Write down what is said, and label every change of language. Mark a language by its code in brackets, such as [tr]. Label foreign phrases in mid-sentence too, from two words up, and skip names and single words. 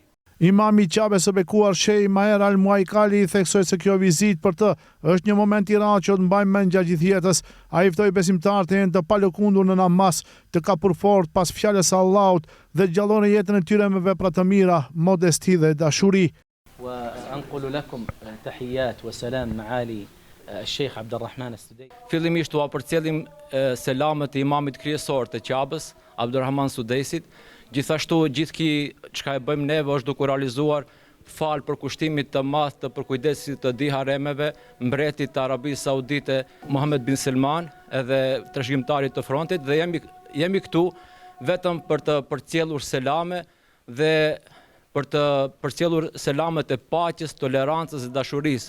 [sq] Imami i Qabes së bekuar Shej Maher Al-Muaikali theksoi se kjo vizitë për të është një moment i rrallë që do të mbajmë mend gjatë gjithë jetës. Ai ftoi besimtarët e jenë të palëkundur në namaz, të kapur fort pas fjalës së Allahut dhe gjalloni jetën e tyre me vepra të mira, modesti dhe dashuri. [ar] وأنقل لكم تحيات وسلام معالي الشيخ عبد الرحمن السديسي. [sq] Fillimisht u përcjellim selamet e imamit kryesor të Qabes, Abdulrahman Sudesit. Gjithashtu gjithë çka e bëjmë neve është duke realizuar fal për kushtimit të madh të përkujdesit të di haremeve, mbretit të Arabisë Saudite Muhammed bin Selman, edhe trashëgimtarit të frontit, dhe jemi këtu vetëm për të përcjellur selame dhe për të përcjellur selamet e paqes, tolerancës dhe dashurisë.